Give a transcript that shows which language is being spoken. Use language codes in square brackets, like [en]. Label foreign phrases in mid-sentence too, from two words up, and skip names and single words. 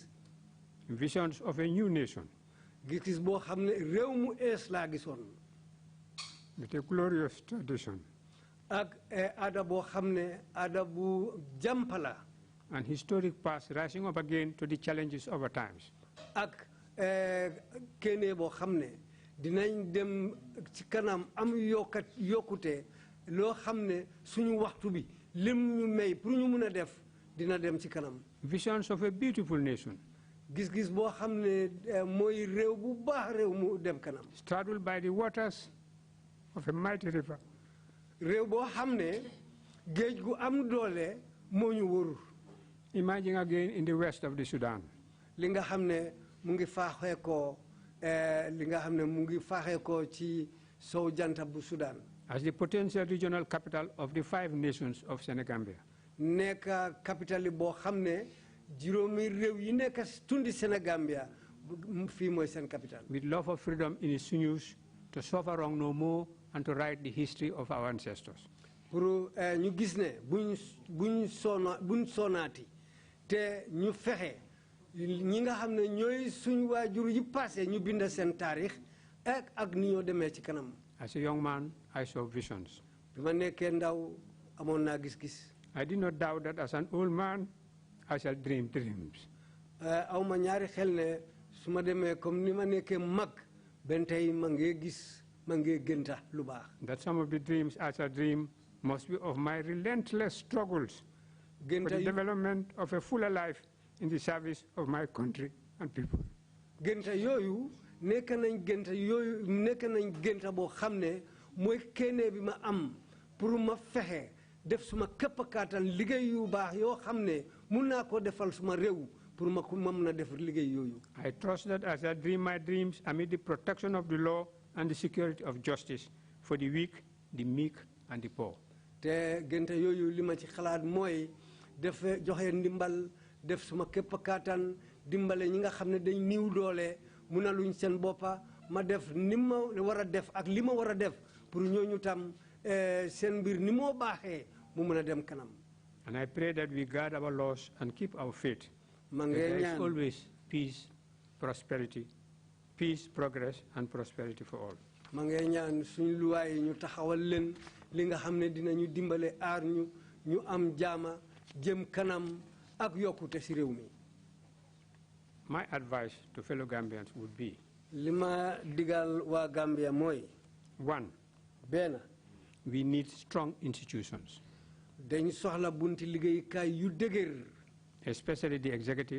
[en] Visions of a new nation. [wo] Gis-gis boo xam ne réew mu ees laa gisoon. [en] With a glorious tradition. [wo] ak aada boo xam ne aada bu jàmpala. [en] An historic past rising up again to the challenges of our times. [wo] ak kéene boo xam ne dinañ dem ci kanam am yokkute loo xam ne suñu waxtu bi lim ñu may pour ñu mun a def dina dem ci kanam. [en] Visions of a beautiful nation. [wo] gis-gis boo xam ne mooy réew bu baax réew mu dem kanam. [en] Straddled by the waters of a mighty river. [wo] réew boo xam ne géej gu am doole moo ñu wër. [en] Emerging again in the west of the Sudan. [wo] li nga xam ne mu ngi faaxee ko ci sow janta bu Sudan. [en] As the potential regional capital of the 5 nations of Senegambia. [wo] nekk capital yi boo xam ne juróomi réew yi nekk tundi Senegambia fii mooy seen capital. [en] With love of freedom in its sinews to suffer wrong no more and to write the history of our ancestors. [wo] pour ñu gis ne buñ sonaati te ñu fexe ñi nga xam ne ñooy suñu waajur yi passé ñu bind seen taarix ak ni ñoo demee ci kanam. [en] As a young man, I saw visions. [wo] bi ma nekkee ndaw amoon naa gis-gis. [en] I did not doubt that as an old man, I shall dream dreams. [wo] Awma ñaari xel ne suma demee comme ni ma nekkee mag ben tey ma ngee gis ma ngee gënta lu baax. [en] That some of the dreams I shall dream must be of my relentless struggles for the development of a fuller life in the service of my country and people. [wo] Gënta yooyu nekk nañ gënta boo xam ne mooy kéene bi ma am pour ma fexe def suma képp kàttan liggéey yu baax yoo xam ne mun naa ko defal suma réew pour ma mën a def liggéey yooyu. [en] I trust that as I dream my dreams amid the protection of the law and the security of justice for the weak, the meek, and the poor. [wo] Te gënta yooyu li ma ci xalaat mooy def joxe ndimbal def suma képp kàttan dimbale ñi nga xam ne dañ niw doole munaluñ seen boppa ma def ni ma war a def ak li ma war a def pour ñooñu tam seen mbir ni moo baaxee mu mën a dem kanam. [en] And I pray that we guard our laws and keep our faith. There is always peace, prosperity, peace, progress, and prosperity for all. [wo] Ma ngay ñaan suñu luwaay ñu taxawal leen li nga xam ne dinañu dimbale aar ñu am jaama jëm kanam ak yokkute si réew mi. [en] My advice to fellow Gambians would be: [wo] Lima digal wa Gambia moy. [en] 1. [wo] Bena. [en] We need strong institutions. [wo] Dañ soxla bunti liggéeykaay yu dëgër. [en] Especially the executive.